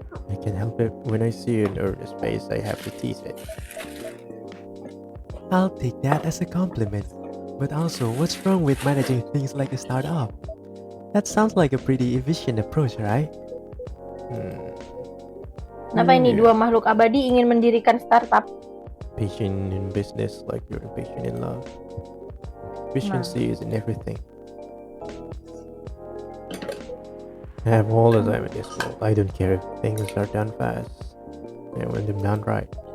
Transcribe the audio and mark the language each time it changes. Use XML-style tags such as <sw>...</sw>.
<en>I can't help it when I see an earnest face, I have to tease it. I'll take that as a compliment. But also, what's wrong with managing things like a startup? That sounds like a pretty efficient approach, right?</en> <id>Kenapa ini dua makhluk abadi ingin mendirikan startup?</id> <en>Patient in business like you're patient in love. Efficiency is in everything. I have all the time in this world. I don't care if things are done fast. I want them done right.</en>